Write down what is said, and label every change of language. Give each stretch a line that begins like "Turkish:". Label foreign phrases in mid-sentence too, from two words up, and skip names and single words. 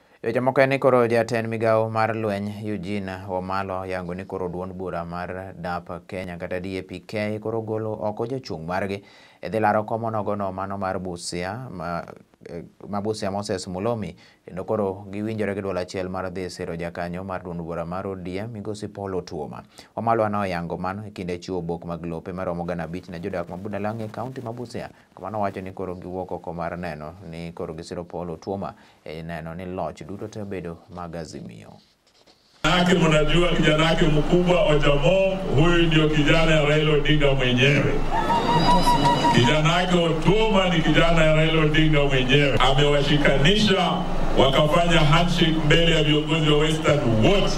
Luo (Kenya and Tanzania): Jamoko ni koro jatend migao mar lweny Eugene Wamalwa yango ni koro duond bura mar DAP Kenya kata DAP-K koro golo oko jochung' margi dhi laro komo nogono mano mar Busia Busia Moses Mulomi kendo koro giwinjore gi duol achiel mar dhi siro jakanyo mar duond bura mar ODM Migosi Paul Otuoma. Wamalwa no yango mano e kinde chiwo obok mag lope maromo 5,000 ne jodak ma Budalangi e kaunti ma Busia. Kamano wacho ni koro giwuok oko mar neno ni koro gisiro Paul Otuoma neno ni loch duto te bedo mag Azimio.
Swahili: Manake mnajua kijana wake mkubwa Ojamo, huyu ndio kijana ya Raila Odinga mwenyewe. Kijana wake Otuoma ni kijana ya Raila Odinga mwenyewe. Amewashikanisha wakafanya handshake mbele ya viongozi wa Western wote.